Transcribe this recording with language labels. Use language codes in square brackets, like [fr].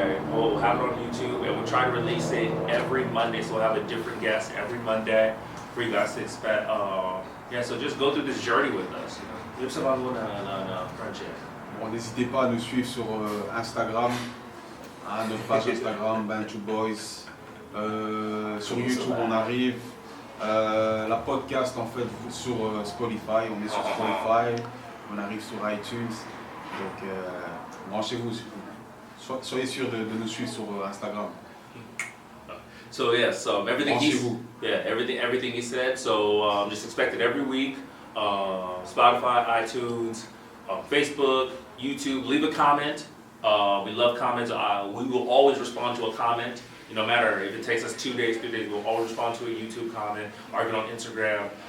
[en] We'll have it on YouTube, and we'll try to release it every Monday. So we'll have a different guest every Monday for you guys to expect. So just go through this journey with us. Live some on friendship. [fr] Bon, n'hésitez pas à nous suivre sur Instagram, notre page Instagram Bantu Boyz. Sur YouTube on arrive. La podcast en fait sur Spotify, on est sur Spotify, on arrive sur iTunes. Donc branchez-vous, soyez sûrs de nous suivre sur Instagram. [en] So yes, everything he said. So just expect it every week. Spotify, iTunes, Facebook, YouTube. Leave a comment. We love comments. We will always respond to a comment. No matter if it takes us 2 days, 3 days, we'll always respond to a YouTube comment or even on Instagram.